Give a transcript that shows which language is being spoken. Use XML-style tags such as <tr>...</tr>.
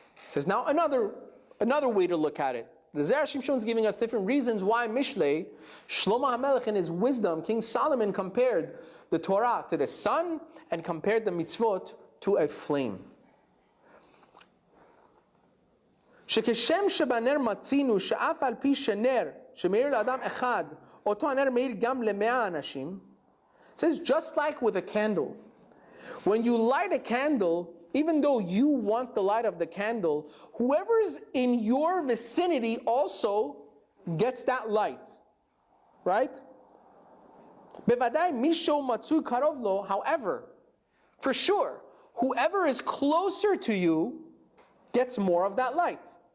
<en>Says now another way to look at it. The Zera Shimshon is giving us different reasons why Mishlei, Shlomo HaMelech in his wisdom, King Solomon compared the Torah to the sun and compared the mitzvot to a flame.</en> <he>שכשם שבנר מצינו שאף על פי שנר שמאיר לאדם אחד, אותו הנר מאיר גם ל100 אנשים.</he> <en>It says just like with a candle. When you light a candle, even though you want the light of the candle, whoever's in your vicinity also gets that light. Right?</en> <he>בוודאי מישהו מצוי קרוב לו,</he> <en>however, for sure, whoever is closer to you gets more of that light.</en>